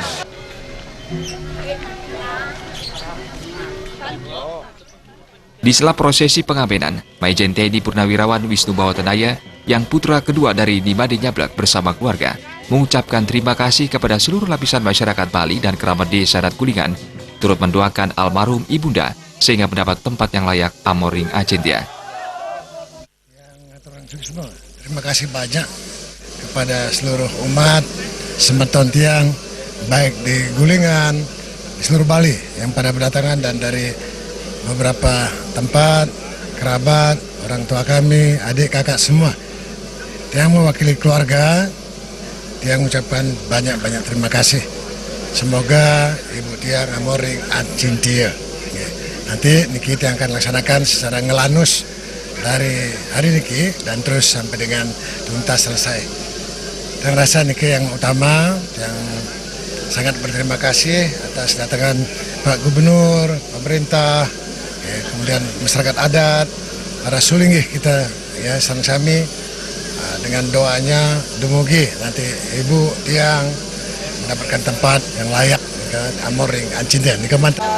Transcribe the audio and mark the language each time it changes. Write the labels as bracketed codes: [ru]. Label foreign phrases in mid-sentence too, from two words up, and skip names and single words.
[id] Di sela prosesi pengabenan, Maijen TNI Purnawirawan Wisnu Bawatenaya yang putra kedua dari Nimade Nyablek bersama keluarga mengucapkan terima kasih kepada seluruh lapisan masyarakat Bali dan kerabat Desa Adat Gulingan turut mendoakan almarhum ibunda sehingga mendapat tempat yang layak [ban] amoring acintia. [id] Terima kasih banyak kepada seluruh umat [ban] semeton tiang [id] baik di Gulingan, di seluruh Bali yang pada berdatangan dan dari beberapa tempat, kerabat, orang tua kami, adik kakak semua. Tiang mewakili keluarga, tiang mengucapkan banyak-banyak terima kasih. Semoga Ibu Tiang [ban] amoring acintia. [id] Nanti niki tiang akan laksanakan secara ngelanus dari hari niki dan terus sampai dengan tuntas selesai. Dan rasa niki yang utama, yang sangat berterima kasih atas datangan Pak Gubernur, pemerintah, kemudian masyarakat adat, para sulinggih kita ya sang-sami dengan doanya dumugi nanti Ibu Tiang mendapatkan tempat yang layak [ban] amoring acinten [id] di Kemantan.